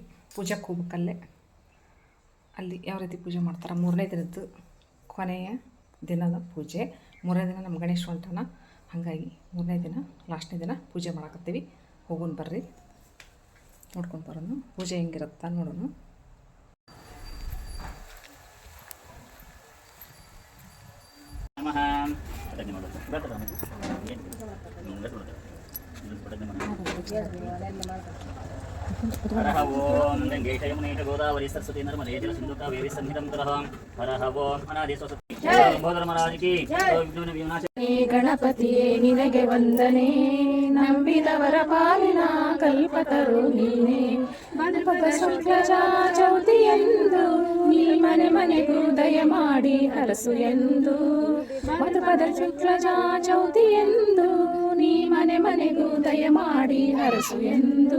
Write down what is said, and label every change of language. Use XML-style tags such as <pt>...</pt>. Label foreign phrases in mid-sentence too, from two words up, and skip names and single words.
<kn>ಪೂಜೆಗೆ ಹೋಗ್ಬೇಕಲ್ಲೇ ಅಲ್ಲಿ ಯಾವ ರೀತಿ ಪೂಜೆ ಮಾಡ್ತಾರೆ. 3ನೇ ದಿನದ್ದು ಕೊನೆಯ ದಿನದ ಪೂಜೆ. 3ನೇ ದಿನ ನಮ್ಮ ಗಣೇಶ ಹೊಂಟಾನ. ಹಾಗಾಗಿ 3ನೇ ದಿನ ಲಾಸ್ಟ್ನೇ ದಿನ ಪೂಜೆ ಮಾಡಕತ್ತೀವಿ. ಹೋಗೋಣ ಬರ್ರಿ, ನೋಡ್ಕೊಂಡು ಬರೋಣ ಪೂಜೆ ಹೆಂಗಿರುತ್ತ ನೋಡೋಣ.</kn> <sa>हरः ओं गंगेशयमुनेश गोदावरी सरस्वती नर्मदे जल सिंधु कावेरी सन्निधं तरः हरः ओं अनादिस्वसति भोधर्मराज की विघ्न विनाश</sa> <kn>ಗಣಪತಿಯೇ ನಿನಗೆ ವಂದನೆ, ನಂಬಿದವರ ಪಾಲಿನ ಕಲ್ಪತರು ನೀನೆ. ಮಧುಪದ ಶುಕ್ಲಜ ಚೌತಿಯೆಂದು ನೀ ಮನೆ ಮನೆಗೂ ದಯ ಮಾಡಿ ಹರಸು ಎಂದು. ಮಧುಪದ ಶುಕ್ಲಜ ಚೌತಿಯೆಂದು ನೀ ಮನೆ ಮನೆಗೂ ದಯ ಮಾಡಿ ಹರಸು ಎಂದು.</kn>